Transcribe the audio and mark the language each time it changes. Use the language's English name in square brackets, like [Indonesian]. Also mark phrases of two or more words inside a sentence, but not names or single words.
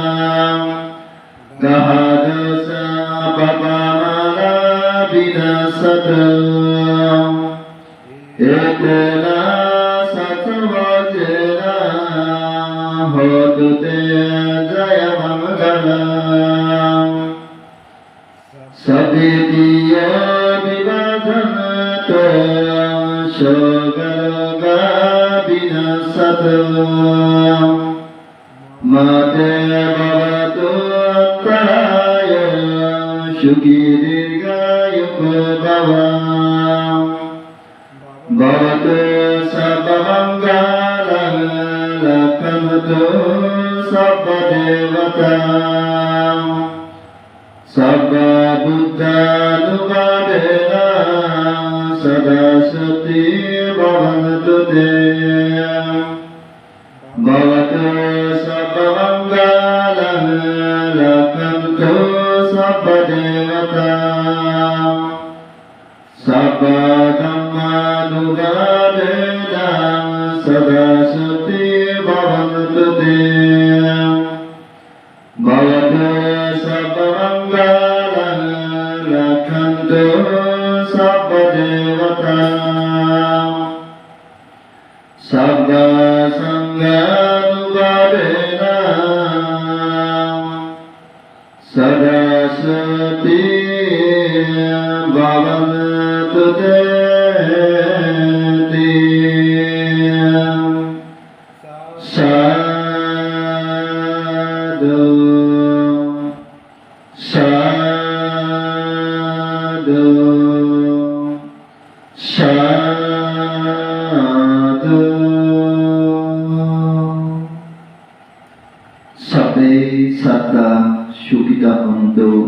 [Pali] Gahadasa Papamala Vinasata Etena Satsavajena Hodute Jaya Mangala Sabitiya Viva শোকরোগা বিনাশতু মাতে ভবতু অত্তরায় সুখী দীর্ঘায়ুঃ ভবঃ ভবতু সর্বমঙ্গলং রক্ষन्तু সর্বদেবতা সর্ববুদ্ধানুবাদেন সদা সতি ভবন্তু তে ভবতু সর্বমঙ্গলং রক্ষন্তু সর্বদেবতা সর্বধম্মানুবাদেন সদা সতি ভবন্তু তে ভবতু সর্বমঙ্গলং রক্ষন্তু সর্বদেবতা সর্বসংঘানুবাদেন সদা সতি ভবন্তু তে সাধু সাধু সাধু সবে সত্তা সুখিতা হন্তু